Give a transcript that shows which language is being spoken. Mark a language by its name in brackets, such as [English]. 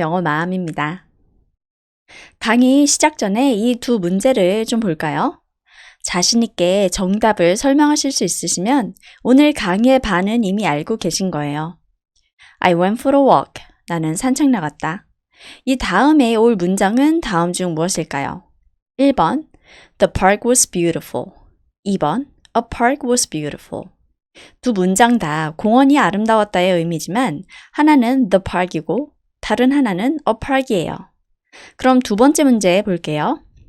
[Korean] 영어 마음입니다. 강의 시작 전에 이 두 문제를 좀 볼까요? 자신있게 정답을 설명하실 수 있으시면 오늘 강의의 반은 이미 알고 계신 거예요. [English] I went for a walk. [Korean] 나는 산책 나갔다. 이 다음에 올 문장은 다음 중 무엇일까요? [English] 1번 The park was beautiful. 2번 A park was beautiful. [Korean] 두 문장 다 공원이 아름다웠다의 의미지만 하나는 the park이고 다른 하나는 a park이에요. 그럼 두 번째 문제 볼게요.